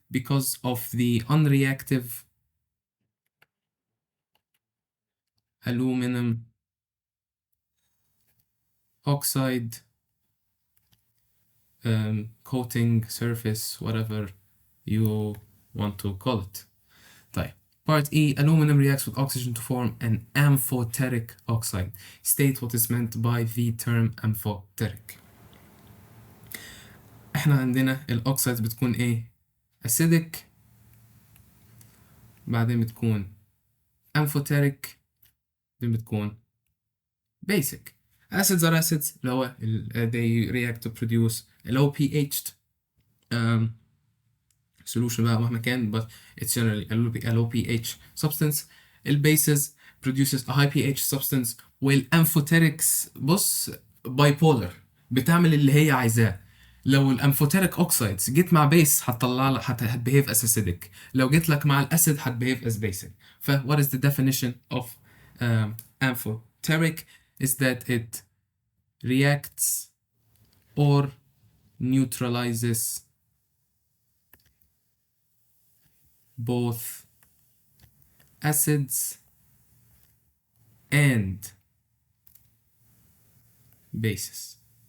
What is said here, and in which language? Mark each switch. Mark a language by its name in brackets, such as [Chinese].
[English] Because of the unreactive aluminum oxide coating surface, whatever you want to call it. طيب Part E, aluminum reacts with oxygen to form an amphoteric oxide. State what is meant by the term amphoteric. [Arabic] احنا عندنا الاوكسايدز بتكون ايه؟ acidic، بعدين بتكون amphoteric، بعدين بتكون basic. [English] Acids are acids [Arabic] اللي هو [English] they react to produce low pH solution [Arabic] بقى مهما كان [English] but it's generally a low pH substance. البيسز produces a high pH substance. [Arabic] والأمفوتيركس بص bipolar بتعمل اللي هي عايزاه. لو الأمفوتيرك اوكسايدز جيت مع بيس هتطلع لك هتبيهيف [English] as acidic، [Arabic] لو جيت لك مع الأسيد هتبيهيف [English] as basic. ف what is the definition of amphoteric is that it reacts or neutralizes both acids and bases.